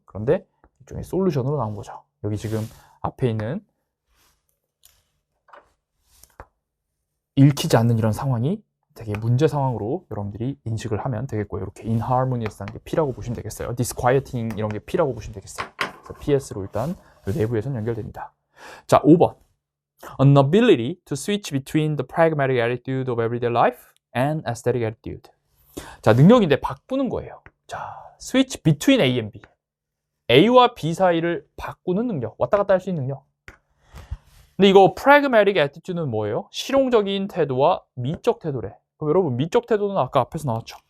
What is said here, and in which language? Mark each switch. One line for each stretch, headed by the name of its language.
Korean: 그런데 일종의 솔루션으로 나온 거죠. 여기 지금 앞에 있는 읽히지 않는 이런 상황이 되게 문제 상황으로 여러분들이 인식을 하면 되겠고요. 이렇게 inharmonious한 게 P라고 보시면 되겠어요. disquieting 이런 게 P라고 보시면 되겠어요. 그래서 PS로 일단 내부에서는 연결됩니다. 자, 5번.
English: An ability to switch between the pragmatic attitude of everyday life and aesthetic attitude.
Korean: 자, 능력인데 바꾸는 거예요.
English: 자, switch between A and B.
Korean: A와 B 사이를 바꾸는 능력, 왔다 갔다 할 수 있는 능력. 근데 이거 pragmatic attitude는 뭐예요? 실용적인 태도와 미적 태도래. 그럼 여러분, 미적 태도는 아까 앞에서 나왔죠.